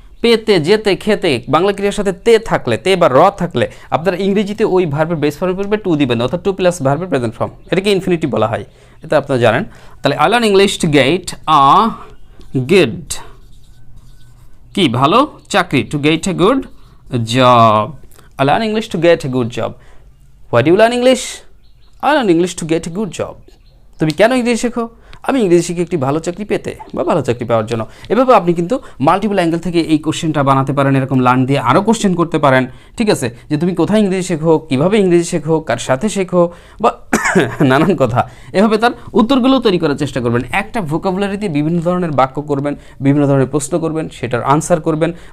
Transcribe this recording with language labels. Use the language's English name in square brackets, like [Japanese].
[Bangla] পেতে, যেতে, খেতে, বাংলা ক্রিয়ার সাথে তে থাকলে, তে বা র থাকলে আপনারা ইংরেজিতে ওই ভার্বের বেস ফর্মে পড়বে টু দিবেন, অর্থাৎ টু প্লাস ভার্বের প্রেজেন্ট ফর্ম। এটাকে ইনফিনিটিভ বলা হয়, এটা আপনারা জানেন। তাহলে [English] I learn English to get a good, [Bangla] কি ভালো চাকরি, [English] To get a good job. I learn English to get a good job. Why do you learn English? I learn English to get a good job. [Bangla] তুমি কেন ইংরেজি শেখো? আমি ইংরেজি শিখে একটি ভালো চাকরি পেতে বা ভালো চাকরি পাওয়ার জন্য। এভাবে আপনি কিন্তু মাল্টিপল অ্যাঙ্গেল থেকে এই কোশ্চেনটা বানাতে পারেন। এরকম লার্ন দিয়ে আরও কোশ্চেন করতে পারেন। ঠিক আছে, যে তুমি কোথায় ইংরেজি শেখো, কীভাবে ইংরেজি শেখো, কার সাথে শেখো, বা নানান কথা। এভাবে তার উত্তরগুলো তৈরি করার চেষ্টা করবেন। একটা ভোকাবুলারি দিয়ে বিভিন্ন ধরনের বাক্য করবেন, বিভিন্ন ধরনের প্রশ্ন করবেন, সেটার আনসার করবেন।